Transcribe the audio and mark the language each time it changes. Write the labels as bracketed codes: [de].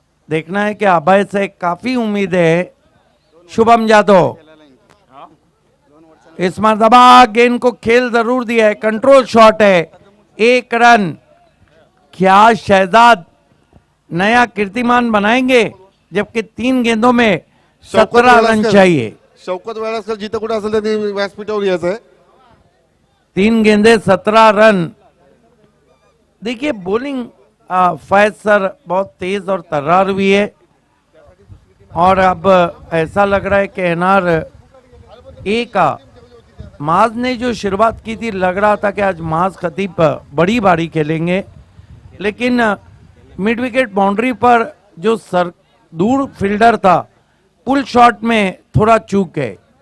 [hi] देखना है कि अभय से काफी उम्मीद है। शुभम यादव इस मरतबा गेंद को खेल जरूर दिया है, कंट्रोल शॉट है, 1 रन। क्या शहजाद नया कीर्तिमान बनाएंगे, जबकि 3 गेंदों में 17 रन चाहिए। [mr] शौकत वेळासकर जिथं कुठे असेल त्यांनी व्यासपीठावर यायचं आहे। [hi] 3 गेंदे 17 रन। देखिए बॉलिंग फैज सर बहुत तेज और तर्रार हुई है, और अब ऐसा लग रहा है कि एनआर ए का माज ने जो शुरुआत की थी, लग रहा था कि आज माज खतीब बड़ी बारी खेलेंगे, लेकिन मिड विकेट बाउंड्री पर जो सर दूर फील्डर था, पुल शॉट में थोड़ा चूक गए।